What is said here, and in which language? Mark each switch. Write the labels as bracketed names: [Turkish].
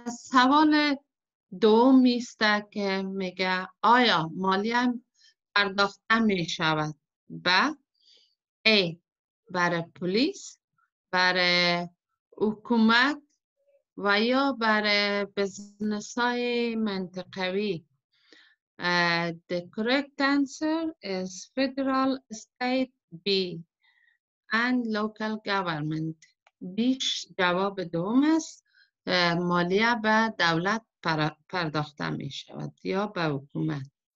[Persian] سوال دوم است که میگه آیا مالیه پرداخته می شود به A. برای پلیس، برای حکومت و یا برای بزنس های منطقوی. [English] The correct answer is federal, state, B and local government. [Persian] بیش جواب دوم است. مالیه به دولت پرداخته می شود یا به حکومت.